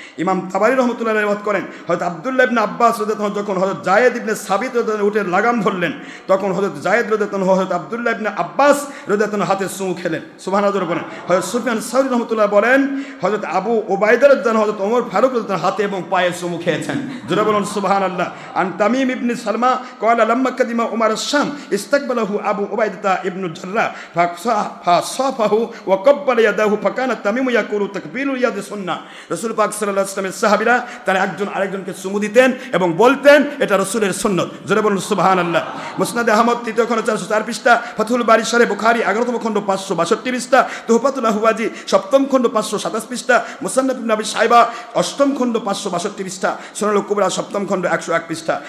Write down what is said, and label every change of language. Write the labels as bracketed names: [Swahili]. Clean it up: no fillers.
[Bangla] ইমাম তাবারী রহমতুল্লাহ রিওয়ায়াত করেন হযরত আব্দুল্লাহ ইবনে আব্বাস রাদিয়াল্লাহু আনহু যখন হযরত যায়েদ ইবনে সাবিত রাদিয়াল্লাহু আনহু উটের লাগাম ধরলেন, তখন হযরত যায়েদ রাদিয়াল্লাহু আনহু হযরত আব্দুল্লাহ ইবনে আব্বাস রাদিয়াল্লাহু আনহু হাতে চুমু খেলেন। সুবহানাল্লাহ বলেন। হযরত সুফিয়ান সাউরি রহমতুল্লাহ বলেন হযরত আবু উবাইদা রাদিয়াল্লাহু আনহু হযরত ওমর ফারুক রাদিয়াল্লাহু আনহু হাতে এবং পায়ে চুমু খেয়েছেন। জোরে বলুন সুবহানাল্লাহ। [Arabic] আন তামিম ইবনে সালমা قال لما قدم عمر الشام استقبله ابو عبيده ابن الجراح فصافه وقبل يده فكان تميم يقول تقبيل يد سنه। [Bangla] রাসূল পাক সাল্লাল্লাহু আলাইহি ওয়াসাল্লামের সাহাবীরা তারা একজন আরেকজনকে চুমু দিতেন এবং বলতেন এটা রাসূলের সুন্নাত। জোরে বলুন সুবহানাল্লাহ। মুসনাদে আহমদ 3য় খণ্ড 404 পৃষ্ঠা, ফাথুল বারী শরহ বুখারী 11তম খণ্ড 562 পৃষ্ঠা, তুহফাতুল আহওয়াজি 7ম খণ্ড 527 পৃষ্ঠা, মুসান্নাফ ইবনে আবি শাইবা 8ম খণ্ড 562 পৃষ্ঠা, সুনানুল কুবরা 7ম খণ্ড 101 পৃষ্ঠা।